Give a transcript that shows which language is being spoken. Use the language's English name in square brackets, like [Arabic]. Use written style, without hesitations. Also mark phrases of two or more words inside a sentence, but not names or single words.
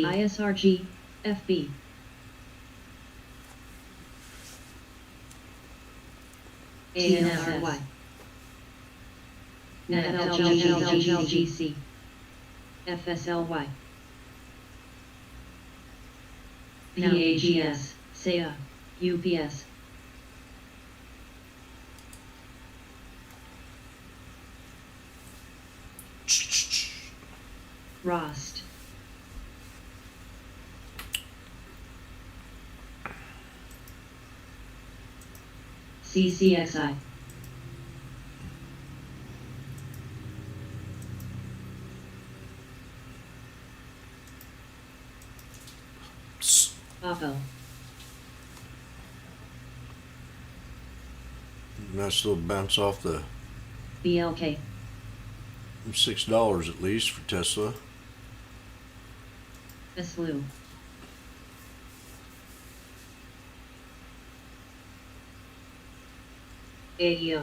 [English] ISRG. FB. TLRY. NFLGC. FSLY. PAGS. SEA. UPS. Rost. CCXI. Oppo. Nice little bounce off the BLK. $6 at least for Tesla. Aslu. AEO.